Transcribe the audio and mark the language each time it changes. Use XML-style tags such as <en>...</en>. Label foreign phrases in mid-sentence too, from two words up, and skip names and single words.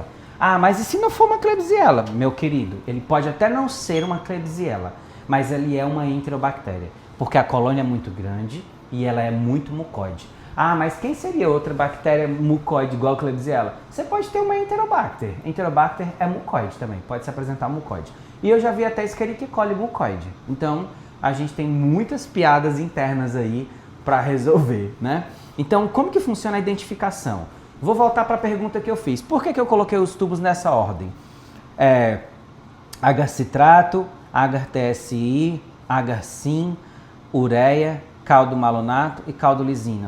<pt>Ah, mas e se não for uma Klebsiella, meu querido? Ele pode até não ser uma Klebsiella, mas ele é uma enterobactéria, porque a colônia é muito grande e ela é muito mucoide. Ah, mas quem seria outra bactéria mucoide igual a Klebsiella? Você pode ter uma Enterobacter. Enterobacter é mucoide também, pode se apresentar mucoide. E eu já vi até Escherichia coli mucoide. Então, a gente tem muitas piadas internas aí para resolver, né? Então, como que funciona a identificação? Vou voltar para a pergunta que eu fiz. Por que eu coloquei os tubos nessa ordem? Agar-citrato, agar-TSI, agar-sim, ureia, caldo malonato e caldo lisina.</pt>